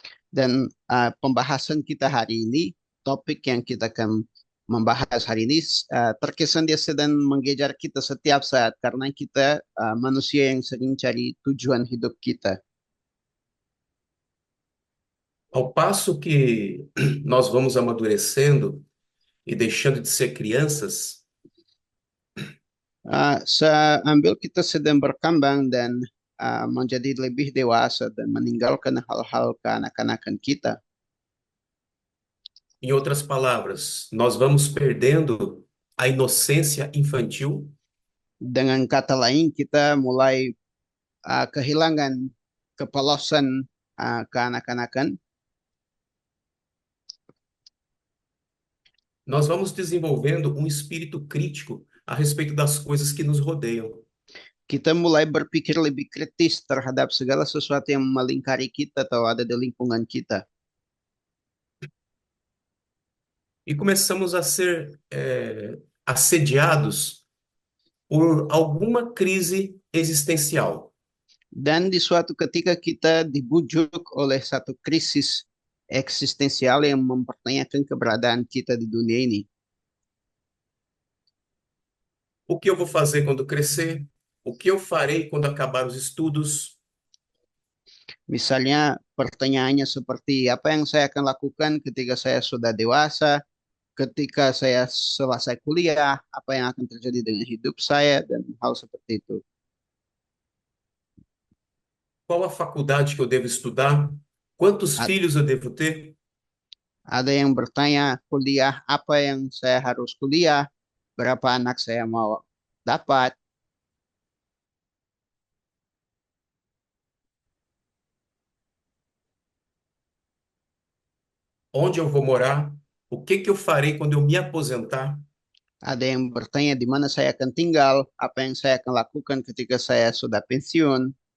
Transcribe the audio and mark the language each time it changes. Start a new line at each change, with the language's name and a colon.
Indonesian: Dan pembahasan kita hari ini, topik yang kita akan membahas hari ini terkesan dia sedang mengejar kita setiap saat karena kita manusia yang sering cari tujuan hidup kita.
Portuguese: Ao passo que nós vamos amadurecendo e deixando de ser crianças,
Indonesian: Seambil kita sedang berkembang dan menjadi lebih dewasa dan meninggalkan hal-hal kekanak-kanakan kita,
Portuguese: em outras palavras, nós vamos perdendo a inocência infantil
Indonesian: dengan kata lain kita mulai kehilangan kepolosan kekanak-kanakan.
Portuguese: nós vamos desenvolvendo um espírito crítico a respeito das coisas que nos rodeiam.
Indonesian: Kita mulai berpikir lebih kritis terhadap segala sesuatu yang melingkari kita atau ada di lingkungan kita.
Portuguese: E começamos a ser assediados por alguma crise existencial.
Indonesian: Dan di suatu ketika kita dibujuk oleh satu krisis eksistensial yang mempertanyakan keberadaan kita di dunia ini.
Portuguese: O que eu vou fazer quando crescer? O que eu farei quando acabar os estudos?
Indonesian: Misalnya pertanyaannya seperti apa yang saya akan lakukan ketika saya sudah dewasa, ketika saya selesai kuliah, apa yang akan terjadi dengan hidup saya dan hal seperti itu.
Portuguese: Qual a faculdade que eu devo estudar? Quantos A- filhos eu devo ter?
Indonesian: Ada yang bertanya kuliah apa yang saya harus kuliah, berapa anak saya mau dapat.
Portuguese: Onde eu vou morar? O que que eu farei quando eu me aposentar?
Indonesian: Ada yang bertanya di mana saya akan tinggal, apa yang saya akan lakukan ketika saya sudah pensiun.